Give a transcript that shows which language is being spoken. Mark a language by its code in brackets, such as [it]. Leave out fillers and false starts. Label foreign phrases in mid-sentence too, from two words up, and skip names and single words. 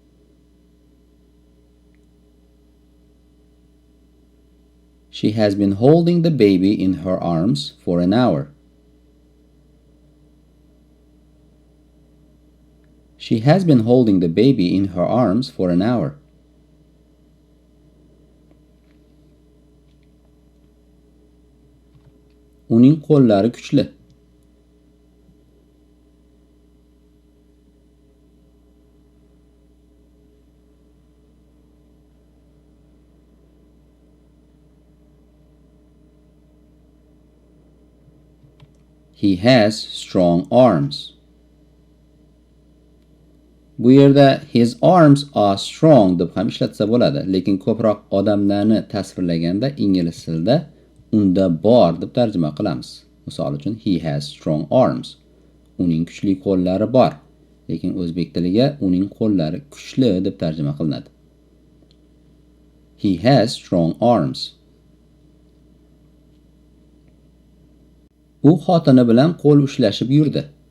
[en] She has been holding the baby in her arms for an hour. She has been holding the baby in her arms for an hour. [uz] Uning qo'llari kuchli. [en] He has strong arms. [uz] Bu yerda [en] his arms are strong [uz] deb ham ishlatsa bo'ladi, lekin ko'proq odamlarni tasvirlaganda ingliz tilida unda bor deb tarjima qilamiz. Misol uchun [en] he has strong arms. [uz] Uning kuchli qo'llari bor. Lekin o'zbek tiliga uning qo'llari kuchli deb tarjima qilinadi. [en] He has strong arms. [uz] U xotini bilan qo'l ushlashib yurdi.